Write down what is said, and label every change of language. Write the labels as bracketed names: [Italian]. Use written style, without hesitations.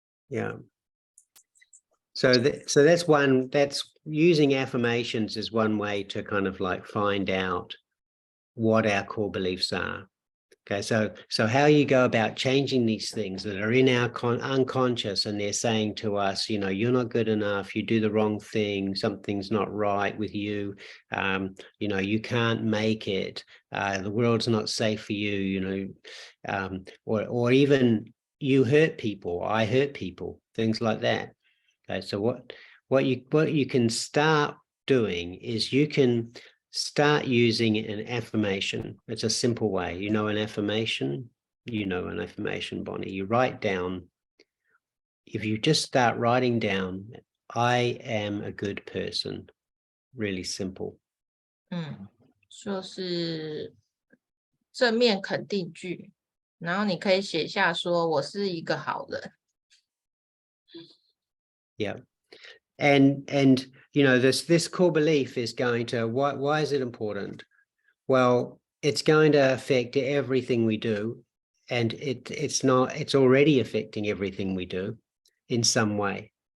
[English] Yeah. So that's using affirmations is one way to kind of like find out what our core beliefs are. Okay, so how you go about changing these things that are in our unconscious, and they're saying to us, you're not good enough, you do the wrong thing, something's not right with you, you can't make it, the world's not safe for you, or even you hurt people, I hurt people, things like that. Okay, so what you can start doing is you can start using an affirmation. It's a simple way. An affirmation? An affirmation, Bonnie. You write down, if you just start writing down, I am a good person. Really simple. [Chinese] 就是正面肯定句，然后你可以写下说我是一个好人。 [English] Yeah. And this core belief is going to, why is it important? Well, it's going to affect everything we do, and it's already affecting everything we do in some way.